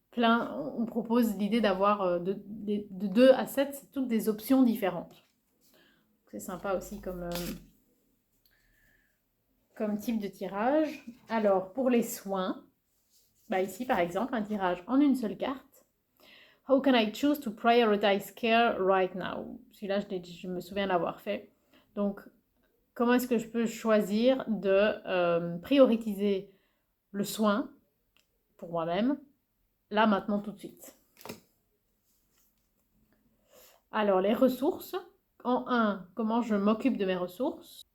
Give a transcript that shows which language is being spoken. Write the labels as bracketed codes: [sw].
[fr] on propose l'idée d'avoir de 2 à 7, c'est toutes des options différentes. C'est sympa aussi comme type de tirage. Alors, pour les soins, bah ici par exemple, un tirage en une seule carte. [en] How can I choose to prioritize care right now? [fr] Celui-là, je me souviens l'avoir fait. Donc, comment est-ce que je peux choisir de prioriser le soin pour moi-même, là, maintenant, tout de suite? Alors, les ressources. En 1, comment je m'occupe de mes ressources.